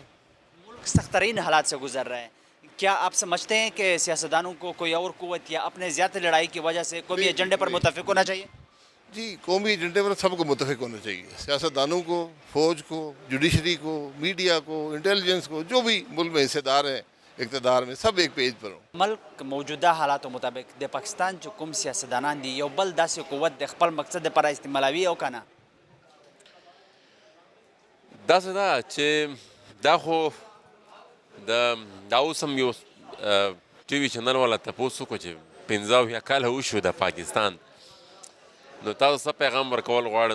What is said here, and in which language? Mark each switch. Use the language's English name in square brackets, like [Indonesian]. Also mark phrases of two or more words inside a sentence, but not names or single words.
[Urdu] ملک سخت ترین حالات سے گزر رہا ہے، کیا آپ سمجھتے ہیں کہ سیاستدانوں کو کوئی اور قوت یا اپنے زیادہ لڑائی کی وجہ سے قومی ایجنڈے پر متفق ہونا چاہیے؟ جی، قومی ایجنڈے پر سب کو متفق ہونا چاہیے. سیاستدانوں کو، فوج کو، جوڈیشری کو، میڈیا کو، انٹیلیجنس کو، جو بھی ملک میں حصے دار ہیں اقتدار میں، سب ایک پیج پر ہوں. [Pashto] ملک موجودہ حالاتو مطابق د پاکستان چې کوم سیاستدانان دي یو بل داسې قوت د خپل مقصد لپاره استعمالوي او که نه؟ داسې ده چې دا خو دا اوس هم یو ټي وي چینل والا تپوس وکړو چې 15 کاله وشو د پاکستان، نو تاسو څه پیغام ورکول غواړئ؟